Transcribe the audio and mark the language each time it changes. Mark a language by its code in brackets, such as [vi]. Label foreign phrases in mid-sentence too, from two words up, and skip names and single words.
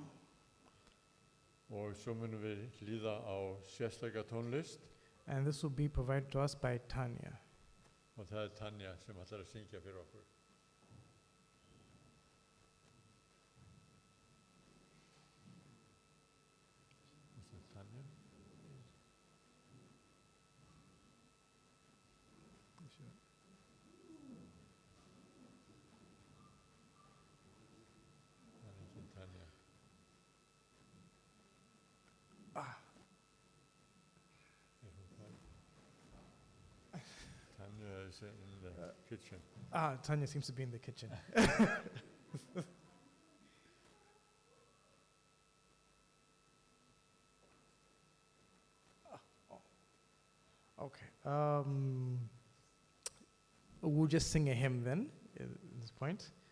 [is] Og svo munum við hlýða á sérstaka tónlist [en] and this will be provided to us by Tanya. [is] og það Tanja sem ætlar að syngja fyrir okkur. Tanja? Það ekki Tanja. Er hún þar? [en] Tanja is in the kitchen. Tanya seems to be in the kitchen. Okay. We'll just sing a hymn then, at this point.